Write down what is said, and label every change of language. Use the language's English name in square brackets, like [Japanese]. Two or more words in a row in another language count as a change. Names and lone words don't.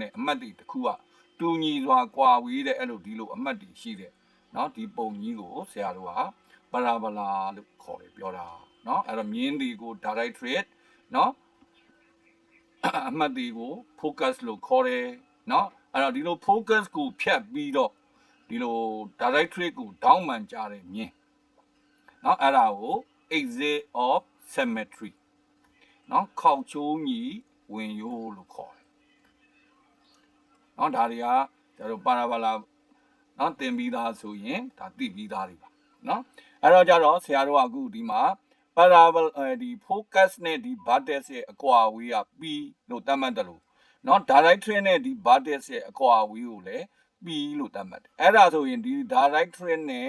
[Burmese] နဲ့အမှတ်တွေတစ်ခုကတူညီစွာကွာဝေးတဲ့အဲ့လိုဒီလိုအမှတ်တွေရှိတဲ့နော်ဒီပုံကြီးကိုဆရာတို့က parabola လို့ခေါ်တယ်ပြောတာနော်အဲ့တော့မြင်းတွေကို directrix နော်အမှတ်တွေကို focus လို့ခေါ်တယ်နော်အဲ့တော့ဒီလို focus ကိုဖြတ်ပြီးတော့ဒီလို directrix ကိုဒေါင်းမှန်ကြတဲ့မြင်းနော်အဲ့ဒါကို [English] exit of symmetry [Burmese] နော်ခေါက်ချိုးညီဝင်ရိုးလို့ခေါ်တယ် နော်ဒါတွေကကျတော့ parabola နော်သင်ပြီးသားဆိုရင်ဒါသိပြီးသားတွေပါနော်အဲ့တော့ကြတော့ဆရာတို့ကအခုဒီမှာ parabola ဒီ focus နဲ့ဒီ vertex ရဲ့အကွာအဝေးက p လို့သတ်မှတ်တယ်လို့နော် directrix နဲ့ဒီ vertex ရဲ့အကွာအဝေးကိုလည်း p လို့သတ်မှတ်တယ်အဲ့ဒါဆိုရင်ဒီ directrix နဲ့